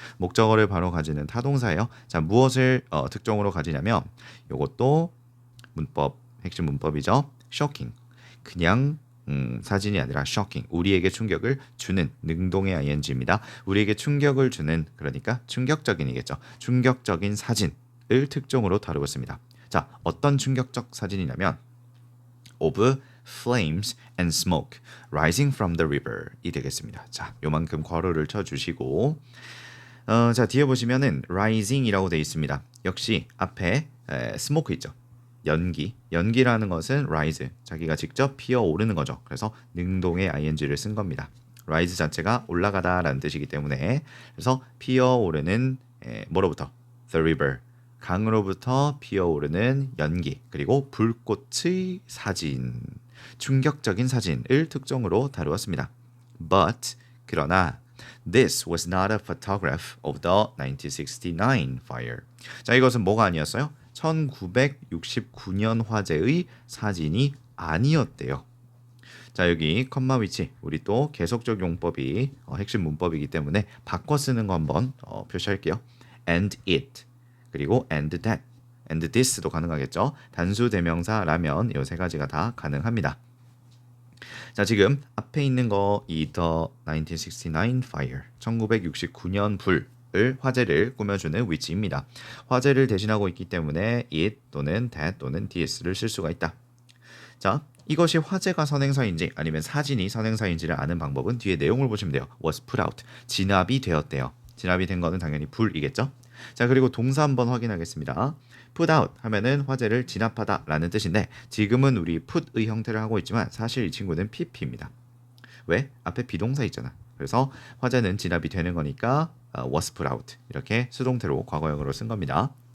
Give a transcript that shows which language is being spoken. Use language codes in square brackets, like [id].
[ko] 목적어를 바로 가지는 타동사예요. 자, 무엇을 특종으로 가지냐면 이것도 문법 핵심 문법이죠. shocking. 그냥 사진이 아니라 shocking. 우리에게 충격을 주는 능동의 ing입니다. 우리에게 충격을 주는 그러니까 충격적인이겠죠. 충격적인 사진을 특종으로 다루고 있습니다. 자, 어떤 충격적 사진이냐면 [en] of flames and smoke rising from the river [ko] 이 되겠습니다. 자, 요만큼 괄호를 쳐주시고 자, 뒤에 보시면은 rising이라고 되어 있습니다. 역시 앞에 smoke 있죠. 연기라는 것은 rise, 자기가 직접 피어오르는 거죠. 그래서 능동의 ing를 쓴 겁니다. rise 자체가 올라가다라는 뜻이기 때문에 그래서 피어오르는 뭐로부터? [en] the river, [ko] 강으로부터 피어오르는 연기, 그리고 불꽃의 사진, 충격적인 사진을 특종으로 다루었습니다. [en] But, [ko] 그러나 [en] this was not a photograph of the 1969 fire. [ko] 자, 이것은 뭐가 아니었어요? 1969년 화재의 사진이 아니었대요. 자, 여기 컴마 위치 우리 또 계속적 용법이 핵심 문법이기 때문에 바꿔 쓰는 거 한번 표시할게요. [en] And it, [ko] 그리고 [en] and that, and this도 [ko] 가능하겠죠. 단수 대명사라면 이 세 가지가 다 가능합니다. 자, 지금 앞에 있는 거 이 the 1969 fire, 1969년 불을 화재를 꾸며주는 위치입니다. 화재를 대신하고 있기 때문에 it 또는 that 또는 this를 쓸 수가 있다. 자, 이것이 화재가 선행사인지 아니면 사진이 선행사인지를 아는 방법은 뒤에 내용을 보시면 돼요. [en] was put out, [ko] 진압이 되었대요. 진압이 된 거는 당연히 불이겠죠. 자, 그리고 동사 한번 확인하겠습니다. put out 하면은 화재를 진압하다 라는 뜻인데 지금은 우리 put의 형태를 하고 있지만 사실 이 친구는 pp입니다. 왜? 앞에 비동사 있잖아. 그래서 화재는 진압이 되는 거니까 [en] was put out [ko] 이렇게 수동태로 과거형으로 쓴 겁니다.